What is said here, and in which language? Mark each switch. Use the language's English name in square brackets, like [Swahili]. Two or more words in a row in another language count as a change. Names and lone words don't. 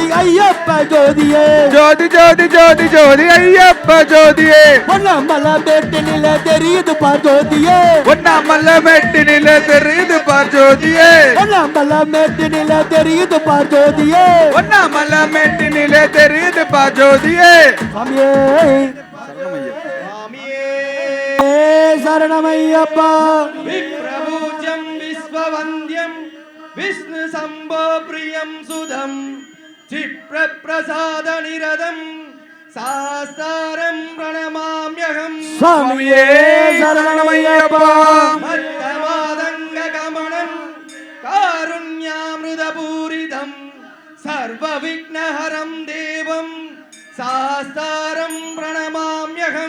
[Tamil] ஐயப்ப ஜோதியே ஜோதி ஜோதி ஜோதி ஜோதி ஐயப்ப ஜோதியே ஒன்னாமல மேட்டினில தெரியுது பா ஜோதியே ஒன்னாமல மேட்டினில தெரியுது பா ஜோதியே ஒன்னாமல மேட்டினில தெரியுது பா ஜோதியே ஒன்னாமல மேட்டினிலே தெரியுது பா ஜோதியே சாமியே [Sanskrit] शरणमय्यप्पा विप्रपूज्यं वन्द्यं विष्णु शम्भो प्रियं सुदं क्षिप्रप्रसादनिरदं सास्तारं प्रणमाम्यहं [Tamil] சுவாமியே சரணமய்யப்பா [Sanskrit] मत्तमादङ्गगमनं कारुण्यामृतपूरितं सर्वविघ्नहरं देवं सास्तारं प्रणमाम्यहं